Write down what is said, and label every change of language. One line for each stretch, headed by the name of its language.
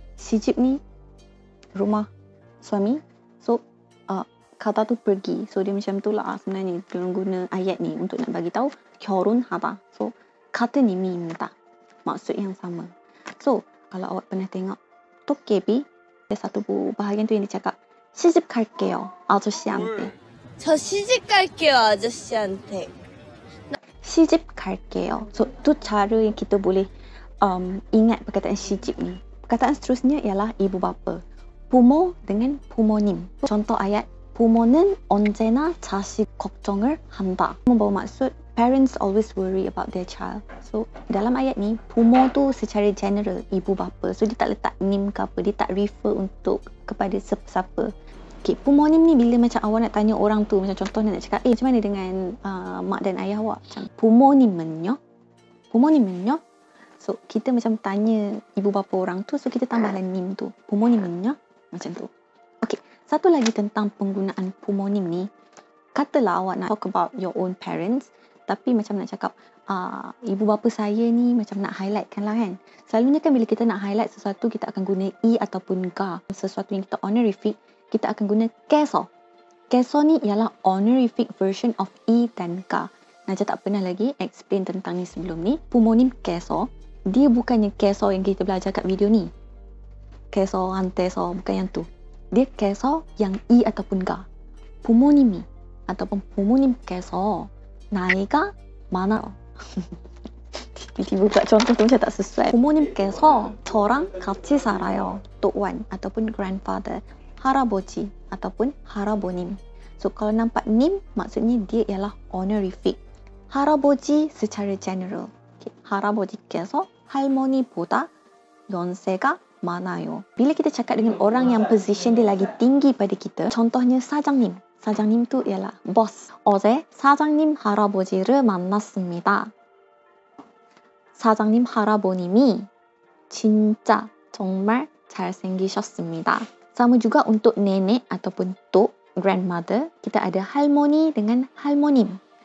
Malay: 시집 ni rumah suami. So 가다 tu pergi. So dia macam tu lah sebenarnya guna ayat ni untuk nak bagi tahu 결혼하다. So
Korean: 같은 의미입니다.
Malay: Maksud yang sama. So kalau awak pernah tengok 도깨비, ada satu bahagian tu yang dia cakap
Korean: 시집 갈게요 아저씨한테. 저 시집 갈게요, 아저씨한테. 시집 갈게요.
Malay: So, tu cara yang kita boleh ingat perkataan 시집 ni. Perkataan seterusnya ialah ibu bapa.
Korean: 부모 dengan 부모님.
Malay: Contoh ayat,
Korean: 부모는 언제나 자식 걱정을 한다.
Malay: Membawa maksud,
English: parents always worry about their child.
Malay: So, dalam ayat ni, 부모 tu secara general, ibu bapa. So, dia tak letak name ke apa. Dia tak refer untuk kepada siapa. Okay, 부모님 ni bila macam awak nak tanya orang tu, macam contohnya nak cakap, macam mana dengan mak dan ayah awak? Macam,
Korean: 부모님은요? 부모님은요?
Malay: So, kita macam tanya ibu bapa orang tu, so kita tambahlah 님 tu. 부모님은요? Macam tu. Okay, satu lagi tentang penggunaan 부모님 ni, katalah awak nak
English: talk about your own parents,
Malay: tapi macam nak cakap, ibu bapa saya ni macam nak highlightkan lah kan. Selalunya kan bila kita nak highlight sesuatu, kita akan guna i ataupun ga. Sesuatu yang kita honorific, kita akan guna keso. Keso ni ialah
English: honorific version of
Malay: i dan ka. Najwa tak pernah lagi explain tentang ni sebelum ni. 부모님 keso, dia bukannya keso yang kita belajar kat video ni. Keso, anteso, bukan yang tu. Dia keso yang i ataupun ga.
Korean: 부모님이 ataupun 부모님께서 나이가 많아요.
Malay: Tiba-tiba pula contoh tu macam tak sesuai.
Korean: 부모님께서 저랑 같이 살아요.
Malay: 또한 ataupun grandfather.
Korean: 할아버지 ataupun 할아버님.
Malay: So kalau nampak 님 maksudnya dia ialah honorific. 할아버지 secara general. Okay.
Korean: 할아버지께서 할머니보다 연세가 많아요.
Malay: Bila kita cakap dengan orang yang position dia lagi tinggi pada kita, contohnya 사장님. 사장님 tu ialah boss.
Korean: 어제 사장님 할아버지를 만났습니다. 사장님 할아버님이 진짜 정말 잘생기셨습니다.
Malay: Sama juga untuk nenek ataupun tok, grandmother, kita ada 할머니 dengan 할머님.